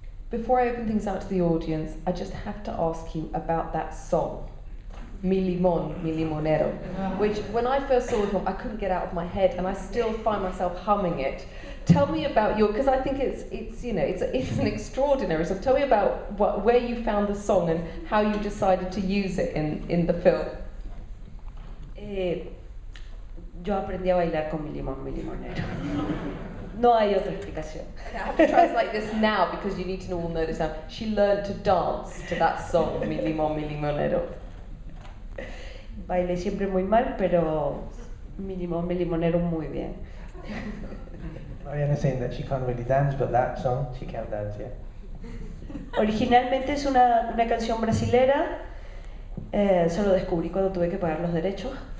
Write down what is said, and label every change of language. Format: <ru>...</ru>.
<en>Before I open things out to the audience, I just have to ask you about that song, Mi Limón, Mi Limonero, which when I first saw the film, I couldn't get out of my head, and I still find myself humming it. Tell me about because I think it's an extraordinary song. Tell me about where you found the song and how you decided to use it in the film.</en> <es>Yo aprendí a bailar con Mi Limón, Mi Limonero. No hay otra explicación.</es> <en>I have to translate this now because you need to all know this now. She learned to dance to that song, Mi Limón, Mi Limonero.</en> <es>Bailé siempre muy mal, pero Mi Limón, Mi Limonero muy bien.</es> <en>Mariana is saying that she can't really dance, but that song she can dance, yeah.</en> <es>Originalmente es una canción brasilera Eso lo descubrí cuando tuve que pagar los derechos.</es>